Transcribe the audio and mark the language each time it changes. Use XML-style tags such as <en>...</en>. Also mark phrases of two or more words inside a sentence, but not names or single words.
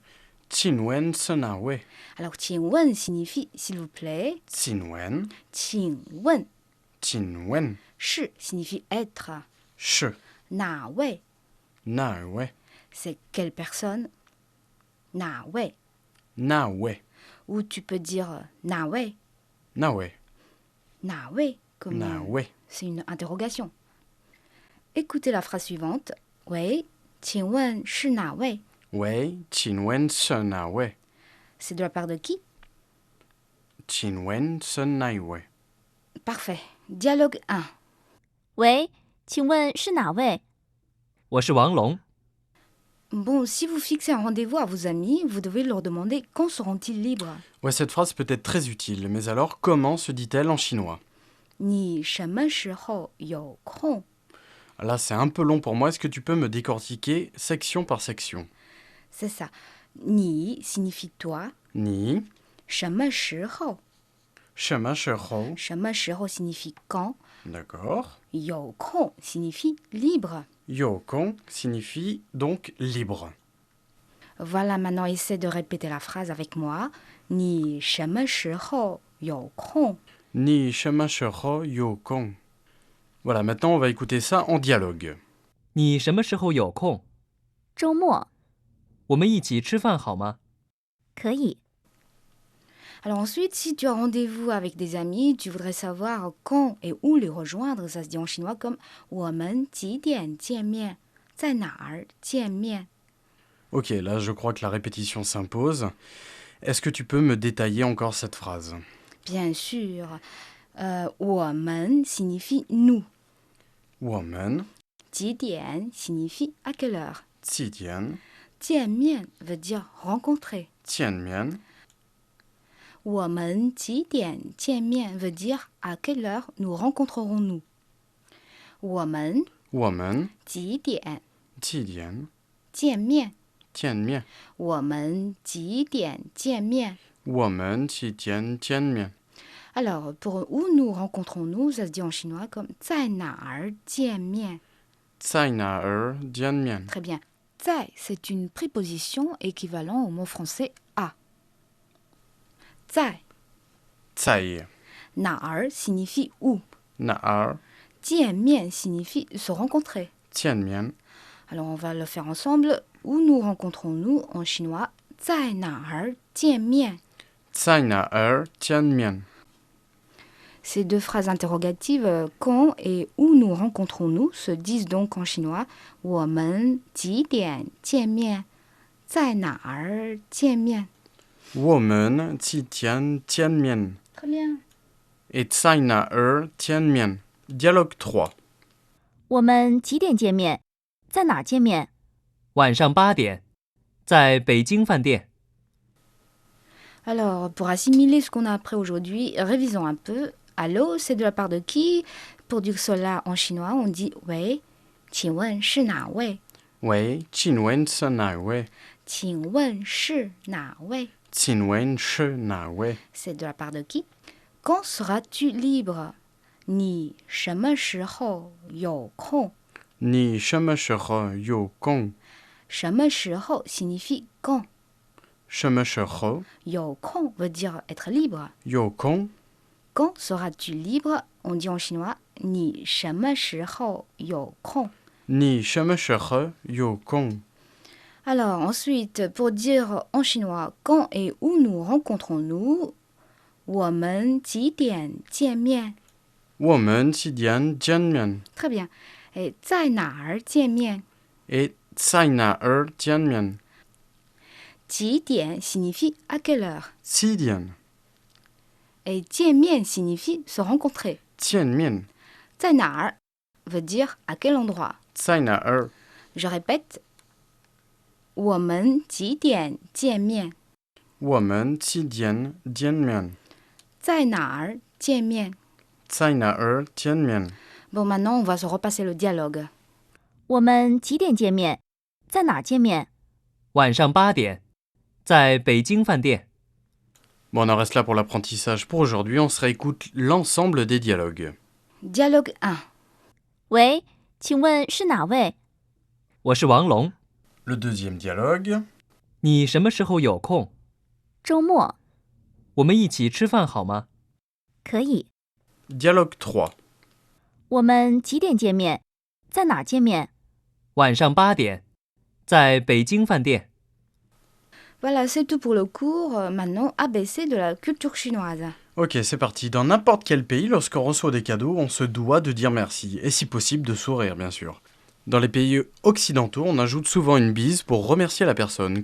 <zh>请问是哪位.</zh> <fr>Alors 请问 signifie s'il vous plaît.</fr> <zh>Qinwen, 请问 Qinwen,</zh> <fr>是 signifie être.</fr> <zh>shi, 哪位 nawe,</zh> <fr>c'est quelle personne?</fr> <zh>哪位 nawe,</zh> <fr>Ou tu peux dire 哪位</fr> <zh>nawe,</zh> <fr>哪位 comme</fr> <zh>nawe.</zh> <fr>c'est une interrogation. Écoutez la phrase suivante. Oui,</fr> <zh>请问是哪位? 喂，请问是哪位,</zh> <fr>C'est de la part de qui?</fr> <zh>请问是哪位.</zh> <fr>Parfait. Dialogue 1.</fr> <zh>喂，请问是哪位？我是王龙，</zh> <fr>Bon, si vous fixez un rendez-vous à vos amis, vous devez leur demander quand seront-ils libres. Ouais, cette phrase peut être très utile, mais alors comment se dit-elle en chinois?</fr> <zh>你什么时候有空?</zh> <fr>Là, c'est un peu long pour moi, est-ce que tu peux me décortiquer section par section? C'est ça. 你 signifie toi.</fr> <zh>Ni, 什么时候? 什么时候,</zh> <fr>什么时候 signifie quand. d'accord. 有空 signifie libre. Yokong signifie donc libre. Voilà, maintenant essaie de répéter la phrase avec moi.</fr> <zh>你什么时候有空? 你什么时候有空.</zh> <fr>Voilà, maintenant on va écouter ça en dialogue.</fr> <zh>你什么时候有空？周末我们一起吃饭好吗？可以。</zh> <fr>Alors ensuite, si tu as rendez-vous avec des amis, tu voudrais savoir quand et où les rejoindre. Ça se dit en chinois comme</fr> <zh>我们几点见面? 在哪儿见面?</zh> <fr>Ok, là je crois que la répétition s'impose. Est-ce que tu peux me détailler encore cette phrase? Bien sûr. 我们 signifie nous.</fr> <zh>我们</zh> <fr>几点 signifie à quelle heure.</fr> <zh>几点</zh> <fr>见面 veut dire rencontrer.</fr> <zh>见面我们几点见面</zh> <fr>veut dire à quelle heure nous rencontrerons-nous.</fr> <zh>我们我们几点几点见面见面我们几点见面我们几点见面</zh> <fr>Alors, pour où nous rencontrons-nous, ça se dit en chinois comme</fr> <zh>在哪儿见面. 在哪儿见面</zh> <fr>Très bien. 在, c'est une préposition équivalent au mot français à.</fr> <zh>在在</zh> <fr>哪儿 signifie où.</fr> <zh>哪儿</zh> <fr>见面 signifie se rencontrer.</fr> <zh>见面</zh> <fr>Alors, on va le faire ensemble. Où nous rencontrons-nous en chinois?</fr> <zh>在哪儿见面在哪儿见面</zh> <fr>Ces deux phrases interrogatives, quand et où nous rencontrons-nous, se disent donc en chinois</fr> <zh>我们几点见面在哪儿见面我们几点见面</zh> <fr>Très bien.</fr> <zh>et 在哪儿见面 Dialogue 3. 我们几点见面？在哪儿见面？晚上8点，在北京饭店。</zh> <fr>Alors, pour assimiler ce qu'on a appris aujourd'hui, révisons un peu. Allô, c'est de la part de qui? Pour dire cela en chinois, on dit «</fr> <zh>喂，请问是哪位？喂，请问是哪位？请问是哪位？请问是哪位？</zh> <fr>C'est de la part de qui? Quand seras-tu libre?</fr> <zh>你什么时候有空？你什么时候有空？</zh> <fr>什么时候 signifie quand.</fr> <zh>什么时候</zh> <fr>有空 veut dire être libre.</fr> <zh>有空？</zh> <fr>Quand seras-tu libre? On dit en chinois</fr> <zh>你什么时候有空？你什么时候有空？</zh> <fr>Alors ensuite, pour dire en chinois quand et où nous rencontrons-nous,</fr> <zh>我们几点见面？我们几点见面</zh> <fr>Très bien. Et</fr> <zh>在哪儿见面？ et 在哪儿见面？</zh> <fr>几点 signifie à quelle heure.</fr> <zh>几点</zh> <fr>Et 见面 signifie se rencontrer.</fr> <zh>见面？在哪儿</zh> <fr>veut dire à quel endroit.</fr> <zh>在哪儿？</zh> <fr>Je répète.</fr> <zh>我们几点见面？我们几点见面？在哪儿见面？在哪儿见面？</zh> <fr>Bon, maintenant, on va se repasser le dialogue.</fr> <zh>我们几点见面？在哪儿见面？晚上8点，在北京饭店。</zh> <fr>Bon, on en reste là pour l'apprentissage. Pour aujourd'hui, on se réécoute l'ensemble des dialogues. Dialogue 1.</fr> <zh>喂，请问是哪位？我是王龙，</zh> <fr>Le deuxième dialogue.</fr> <zh>你什么时候有空？周末我们一起吃饭好吗？可以。</zh> <fr>Dialogue 3.</fr> <zh>我们几点见面？在哪儿见面？晚上8点，在北京饭店。</zh> <fr>Voilà, c'est tout pour le cours. Maintenant, ABC de la culture chinoise. Ok, c'est parti. Dans n'importe quel pays, lorsqu'on reçoit des cadeaux, on se doit de dire merci. Et si possible, de sourire, bien sûr. Dans les pays occidentaux, on ajoute souvent une bise pour remercier la personne.</fr>